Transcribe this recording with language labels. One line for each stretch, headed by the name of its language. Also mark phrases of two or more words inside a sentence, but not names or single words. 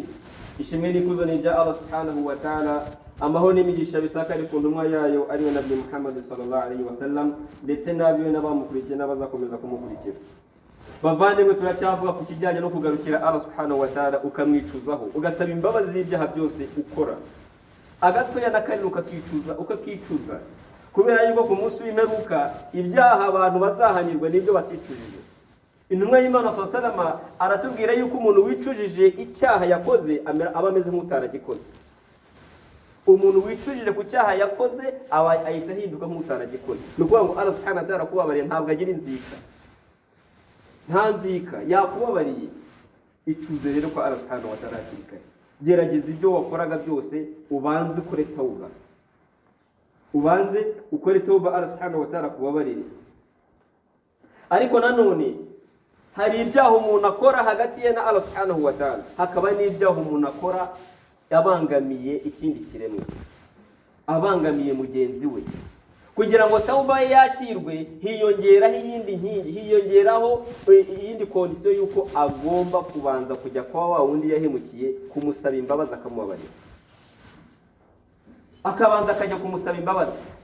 Kinyarwanda: ishimwe kuzani ja
Arabic: الله سبحانه وتعالى,
Kinyarwanda: amahoro n'imigisha bisakari ku ntumwa yayo ari nabi Muhammad
Arabic: صلى الله عليه وسلم,
Kinyarwanda: ndetse n'abiwe n'abamukurikiye n'abazakomeza kumukurikira. Bavandimwe, turacyavuga ku kijyanye no kugarukira
Arabic: الله سبحانه وتعالى
Kinyarwanda: ukamwicuzaho, ugasaba imbabazi z'ibyaha byose ukora, agatoya n'akanini ukakicuza, kubera yuko ku munsi w'imperuka ibyaha abantu bazahanirwa n'ibyo baticujije. Intumwa y'Imana
Arabic: صلى الله عليه وسلم
Kinyarwanda: aratubwira yuko umuntu wicujije icyaha yakoze aba ameze nk'utaragikoze. Umuntu wicujije ku cyaha yakoze ahita ahinduka nk'utaragikoze. Ni ukuvuga ngo
Arabic: الله سبحانه وتعالى
Kinyarwanda: kubabariye ntabwo agira inzika, nta nzika, yakubabariye. Icuze rero ko
Arabic: الله سبحانه وتعالى
Kinyarwanda: akirikare, gerageza ibyo wakoraga byose ubanze ukore tauba,
Arabic: الله سبحانه وتعالى
Kinyarwanda: kubabarire. Ariko nanone hari ibyaha umuntu akora hagati ye na
Arabic: الله سبحانه وتعالى,
Kinyarwanda: hakaba n'ibyaha umuntu akora yabangamiye ikindi kiremwa, abangamiye mugenzi we. Kugira ngo tauba ye yakirwe, hiyongeraho iyindi nkingi, hiyongeraho iyindi kondisiyo yuko agomba kubanza kujya kwa wa wundi yahemukiye kumusaba imbabazi, akamubabarira, akabanza akajya kumusaba imbabazi.